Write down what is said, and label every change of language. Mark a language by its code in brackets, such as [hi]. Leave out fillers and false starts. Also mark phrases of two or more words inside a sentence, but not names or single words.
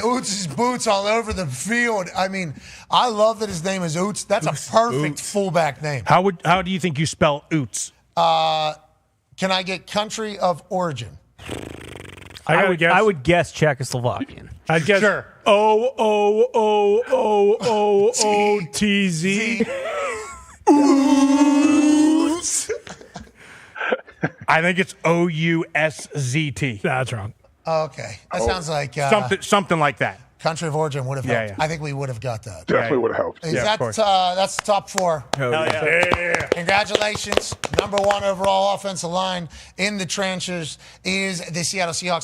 [en] Oots' boots all over the field. I mean, I love that his name is Oots. That's a perfect fullback name. How do you think you spell Oots? Can I get country of origin? I would guess Czechoslovakian. I'd guess sure. O-O-O-O-O-O-T-Z. Oots. I think it's O-U-S-Z-T. That's wrong. Okay. That sounds like... something like that. Country of origin would have helped. Yeah. I think we would have got that. Definitely would have helped. That's the top 4. Hell yeah. Congratulations. Number 1 overall offensive line in the trenches is the Seattle Seahawks.